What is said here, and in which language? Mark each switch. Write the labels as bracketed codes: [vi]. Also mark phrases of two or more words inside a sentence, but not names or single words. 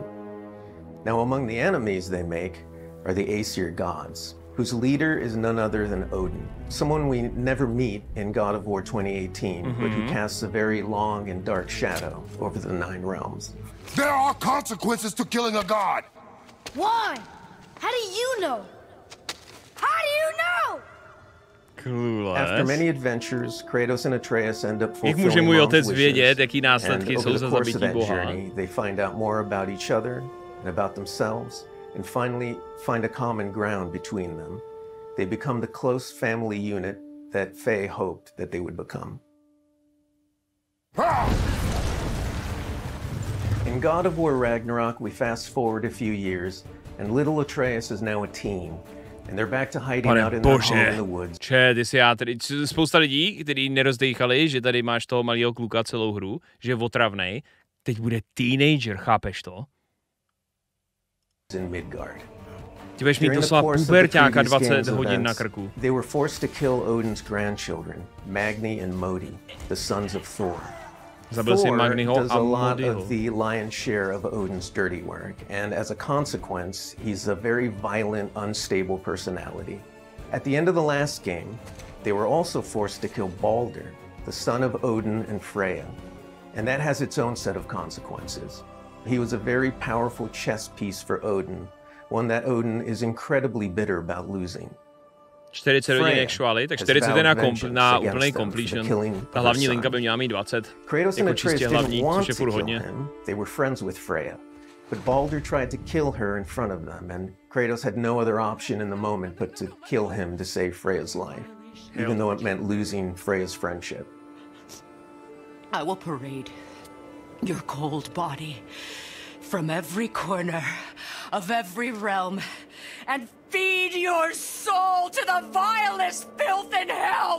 [en] Now, among the enemies they make are the Aesir gods, whose leader is none other than Odin, someone we never meet in God of War 2018, but who casts a very long and dark shadow over the 9 realms. There are consequences to killing a god! Why? How do you know? How do you know? Clueless. After many adventures, Kratos and Atreus end up [cs] Jak může [en] fulfilling [cs] můj [en] mom's [cs] otec [en] wishes, [cs] vědět, jaký [en] and [cs] následky [en] over [cs] jsou [en] the [cs] za [en] course of [cs] zabití [en] that [cs] boha? [en] journey, they find out more about each other and about themselves, and finally find a common ground between them. They become the close family unit that Faye hoped that they would become. In God of War Ragnarok, we fast forward a few years, and little Atreus is now a teen, and they're back to hiding out in their home in the woods. [cs] Spousta lidí, kteří nerozdejchali, že tady máš toho malého kluka celou hru, že je otravnej, teď bude teenager, chápeš to? [en] In Midgard. [cs] Ty budeš mít doslova puberťáka 20 hodin na krku. [en] They were forced to kill Odin's grandchildren, Magni and Modi, the sons of Thor. [cs] Zabil si [en] Thor [cs] Magniho [en] does [cs] a [en] a lot [cs] Modiho. [en] of the lion's share of Odin's dirty work, and as a consequence, he's a very violent, unstable personality. At the end of the last game, they were also forced to kill Balder, the son of Odin and Freya, and that has its own set of consequences. He was a very powerful chess piece for Odin, one that Odin is incredibly bitter about losing. [cs] 40 hodin actually, tak 40 je na úplný completion. Ta hlavní linka by měla mít 20. [en] Kratos and [cs] Jako [en] Atreus [cs] čistě hlavní, [en] didn't want [cs] což je [en] to [cs] furt [en] kill [cs] hodně. [en] him. They were friends with Freya. But Balder tried to kill her in front of them, and Kratos had no other option in the moment but to kill him to save Freya's life, even though it meant losing Freya's friendship. I will parade your cold body from every corner of every realm and feed your soul to the vilest filth in hell.